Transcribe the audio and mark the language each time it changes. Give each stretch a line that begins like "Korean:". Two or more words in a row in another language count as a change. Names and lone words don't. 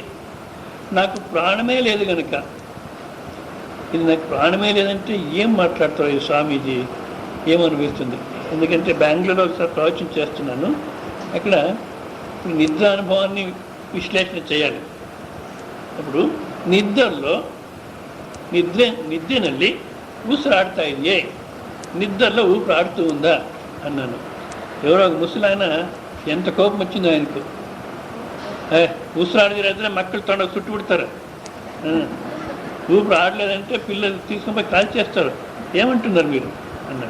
Telugu: నాకు ప్రాణమే లేదు కనుక, ఇది నాకు ప్రాణమే లేదంటే ఏం మాట్లాడతారు ఈ స్వామీజీ? ఏమనిపిస్తుంది? ఎందుకంటే బెంగళూరులో ఒకసారి ప్రవచనం చేస్తున్నాను, అక్కడ నిద్ర అనుభవాన్ని విశ్లేషణ చేయాలి.
Kannada: ఇప్పుడు ನಿದ್ರೆನಲ್ಲಿ ಊಸರಾಡ್ತಾ ಇದೆಯೇ,
Telugu: నిద్రలో ఊపిరాడుతూ ఉందా అన్నాను. ఎవరో ఒక ముసలాయన ఎంత కోపం వచ్చిందో ఆయనకు. ఊసరాడితే మక్కలు తొండ చుట్టుపుడతారు, ఊపిరి ఆడలేదంటే పిల్లలు తీసుకుని పోయి కాల్ చేస్తారు, ఏమంటున్నారు మీరు అన్నాడు.